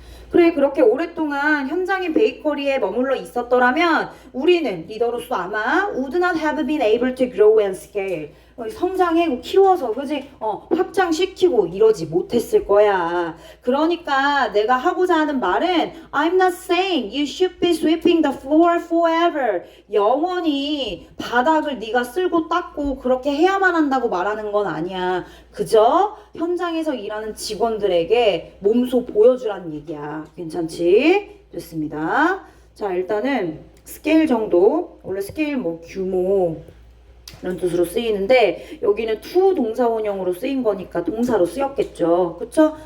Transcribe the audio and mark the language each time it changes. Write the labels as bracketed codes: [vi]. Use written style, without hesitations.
[ko] 그래 그렇게 오랫동안 현장인 베이커리에 머물러 있었더라면 우리는 리더로서 아마 [en] would not have been able to grow and scale [ko] 성장해 키워서 그지 확장시키고 이러지 못했을 거야. 그러니까 내가 하고자 하는 말은 [en] I'm not saying you should be sweeping the floor forever. [ko] 영원히 바닥을 네가 쓸고 닦고 그렇게 해야만 한다고 말하는 건 아니야. 그저 현장에서 일하는 직원들에게 몸소 보여주라는 얘기야. 괜찮지? 좋습니다. 자 일단은 스케일 정도 원래 스케일 뭐 규모 이런 뜻으로 쓰이는데 여기는 to 동사원형으로 쓰인 거니까 동사로 쓰였겠죠. 그쵸?